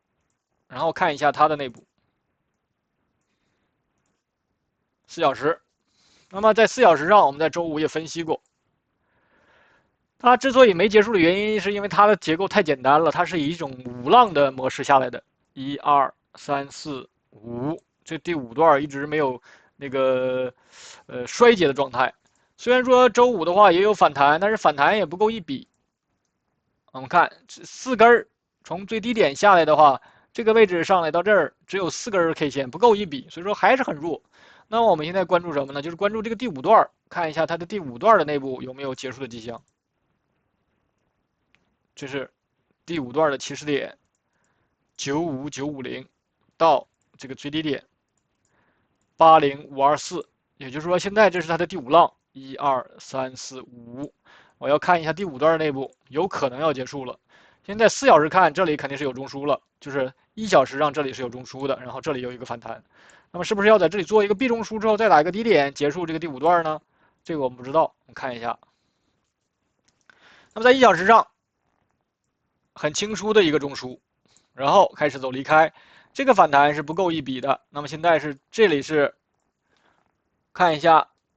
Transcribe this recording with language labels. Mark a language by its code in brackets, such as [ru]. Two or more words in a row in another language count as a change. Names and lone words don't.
[zh] 然後看一下它的內部4小時，那麼在4小時上，我們在周五也分析過，它之所以沒結束的原因，是因為它的結構太簡單了，它是以一種5浪的模式下來的，1、2、3、4、5，這第5段一直沒有那個衰竭的狀態。雖然說周五的話也有反彈，但是反彈也不夠一筆。我們看這4根從最低點下來的話，這個位置上來到這兒只有4根 K 線，不夠一筆，所以說還是很弱。那麼我們現在關注什麼呢？就是關注這個第5段，看一下它的第5段的內部有沒有結束的跡象。這是第5段的起始點95950到這個最低點80524，也就是說現在這是它的第5浪，1、2、3、4、5。我要看一下第5段的內部，有可能要結束了。現在4小時看，這裡肯定是有中樞了，就是1小時上這裡是有中樞的，然後這裡有一個反彈。那麼是不是要在這裡做一個 B 中樞之後再打一個低點結束這個第5段呢？這個我們不知道，我們看一下。那麼在1小時上，很清楚的一個中樞，然後開始走離開，這個反彈是不夠一筆的。那麼現在是這裡是看一下